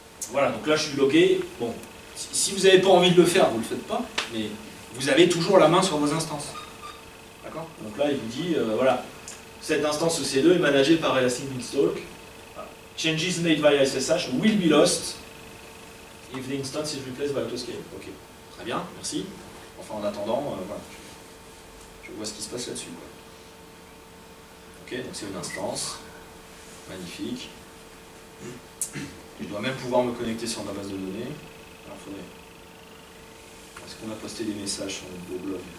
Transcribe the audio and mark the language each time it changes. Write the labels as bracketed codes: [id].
[fr] Voilà, donc là je suis logué. Bon, si vous n'avez pas envie de le faire, vous ne le faites pas, mais vous avez toujours la main sur vos instances. D'accord? Donc là il vous dit, voilà, cette instance EC2 est managée par Elastic Beanstalk. Voilà. [en] Changes made via SSH will be lost if the instance is replaced by autoscale. [fr] Ok, très bien, merci. Enfin en attendant, voilà, je vois ce qui se passe là-dessus. Ok, donc c'est une instance. Magnifique. Je dois même pouvoir me connecter sur ma base de données. Alors, faudrait. Est-ce qu'on a posté des messages sur notre beau blog?